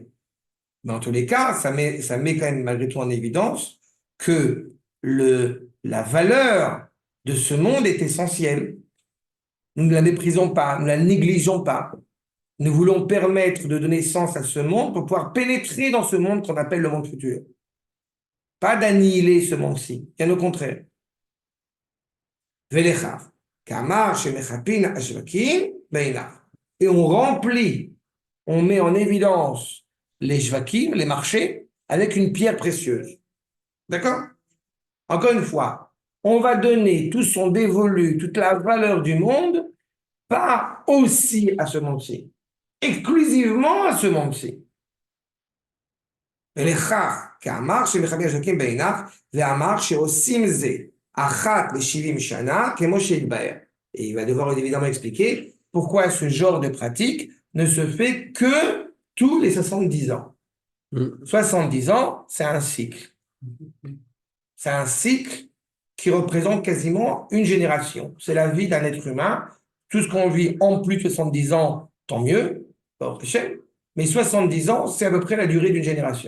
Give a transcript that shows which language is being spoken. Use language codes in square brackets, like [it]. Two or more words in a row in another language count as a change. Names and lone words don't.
[fr] Mais en tous les cas, ça met quand même malgré tout en évidence que la valeur de ce monde est essentielle. Nous ne la méprisons pas, nous ne la négligeons pas. Nous voulons permettre de donner sens à ce monde pour pouvoir pénétrer dans ce monde qu'on appelle le monde futur. Pas d'annihiler ce monde-ci, bien au contraire. [he] ולכך, כאמר שמכבים השווקים בעיניו. [fr] Et on remplit, on met en évidence les shvakim, les marchés, avec une pierre précieuse. D'accord? Encore une fois, on va donner tout son dévolu, toute la valeur du monde, pas aussi à ce monde-ci, exclusivement à ce monde-ci. [he] ולכך, כאמר שמכבים השווקים בעיניו, ואמר שעושים זה אחת ל-70 שנה, כמו שהתבאר. [fr] Et il va devoir évidemment expliquer pourquoi ce genre de pratique ne se fait que tous les 70 ans. 70 ans, c'est un cycle. C'est un cycle qui représente quasiment une génération. C'est la vie d'un être humain. Tout ce qu'on vit en plus de 70 ans, tant mieux, mais 70 ans, c'est à peu près la durée d'une génération.